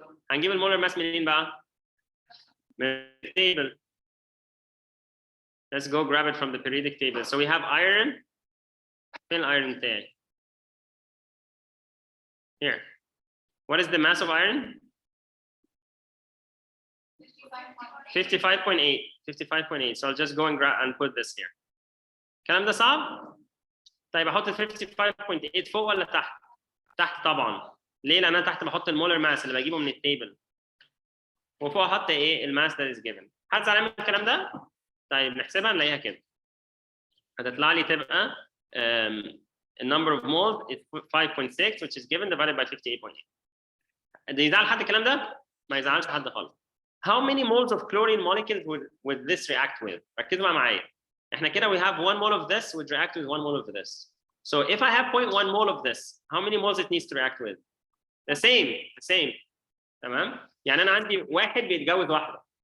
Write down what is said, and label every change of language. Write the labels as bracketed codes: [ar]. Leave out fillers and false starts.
[ar] هنجيب المولر ماس منين بقى؟ من table. [en] Let's go grab it from the periodic table. So we have iron. [ar] فين [en] iron [ar] بتاعي؟ [en] Here. What is the mass of iron? 55.8. 55.8. So I'll just go and grab and put this here. [ar] الكلام ده صعب؟ طيب احط 55.8 فوق ولا تحت؟ تحت طبعا. ليه؟ لان انا تحت بحط المولر ماس اللي بجيبه من التيبل. وفوق احط ايه؟ الماس [en] that is given. [ar] حد زعلان من الكلام ده؟ طيب نحسبها نلاقيها كده. هتطلع لي تبقى [en] the number of moles is 5.6 which is given divided by 58.8. [ar] ده يزعل حد الكلام ده؟ ما يزعلش حد خالص. [en] How many moles of chlorine molecules would this react with? [ar] ركزوا بقى معايا. احنا كده [en] we have 1 mole of this would react with 1 mole of this. So if I have 0.1 mole of this, how many moles it needs to react with? The same. [ar] تمام؟ يعني انا عندي واحد بيتجوز واحده.